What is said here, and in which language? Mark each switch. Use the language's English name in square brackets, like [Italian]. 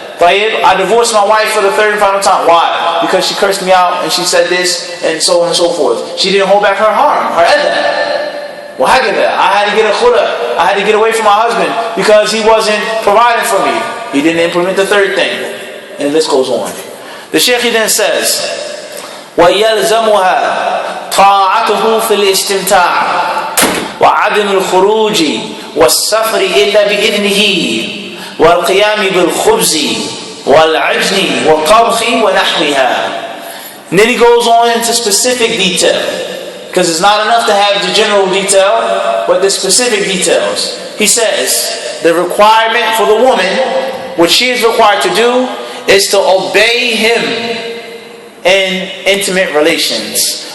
[English] I divorced my wife for the 3rd and final time. Why? Because she cursed me out and she said this and so on and so forth. She didn't hold back her harm, her adha. Well, I had to get a khula. I had to get away from my husband because he wasn't providing for me. He didn't implement the 3rd thing. And the list goes on. The shaykh then says, [Arabic] وَيَلْزَمُهَا طَاعَتُهُ فِي الْإِسْتِمْتَاعِ وَعَدْمِ الْخُرُوجِ وَالسَّفْرِ إِلَّا بِإِذْنِهِ وَالْقِيَامِ بِالْخُبْزِ وَالْعَجْنِ وَالطَّبْخِ وَنَحْوِهَا. [English] And then he goes on into specific detail, because it's not enough to have the general detail, but the specific details. He says the requirement for the woman, what she is required to do, is to obey him in intimate relations.